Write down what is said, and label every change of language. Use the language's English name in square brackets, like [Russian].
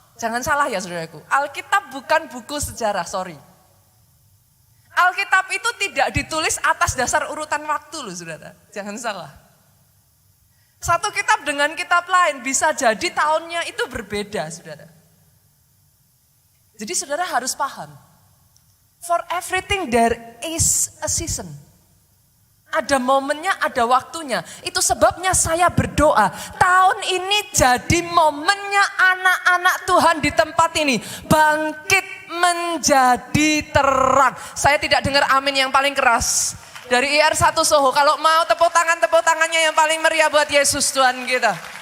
[Indonesian] Jangan salah ya saudaraku. Alkitab bukan buku sejarah, sorry. Alkitab itu tidak ditulis atas dasar urutan waktu loh saudara. Jangan salah. Satu kitab dengan kitab lain bisa jadi tahunnya itu berbeda saudara. Jadi saudara harus paham, [English] for everything there is a season. [Indonesian] Ada momennya, ada waktunya. Itu sebabnya saya berdoa, tahun ini jadi momennya anak-anak Tuhan di tempat ini. Bangkit menjadi terang. Saya tidak dengar amin yang paling keras. Dari IR1 Soho, kalau mau tepuk tangannya yang paling meriah buat Yesus Tuhan kita.